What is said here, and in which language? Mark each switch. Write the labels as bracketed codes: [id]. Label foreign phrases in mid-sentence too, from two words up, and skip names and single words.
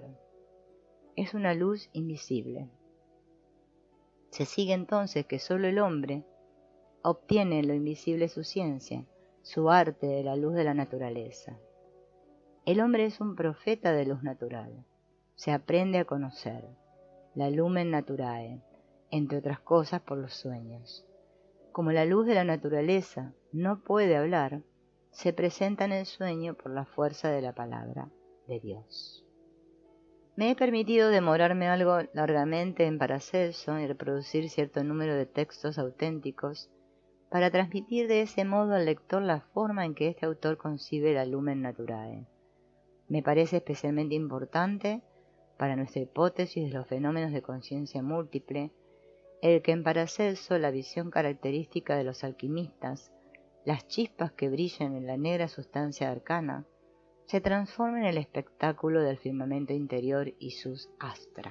[es] Es una luz invisible. Se sigue entonces que solo el hombre obtiene en lo invisible su ciencia, su arte de la luz de la naturaleza. El hombre es un profeta de luz natural. Se aprende a conocer, la [la] lumen naturae, [es] entre otras cosas por los sueños. Como la luz de la naturaleza no puede hablar, se presenta en el sueño por la fuerza de la palabra de Dios. Me he permitido demorarme algo largamente en Paracelso y reproducir cierto número de textos auténticos para transmitir de ese modo al lector la forma en que este autor concibe la [la] lumen naturae. [es] Me parece especialmente importante para nuestra hipótesis de los fenómenos de conciencia múltiple, el que en Paracelso la visión característica de los alquimistas, las chispas que brillan en la negra sustancia arcana, se transforma en el espectáculo del firmamento interior y sus astra.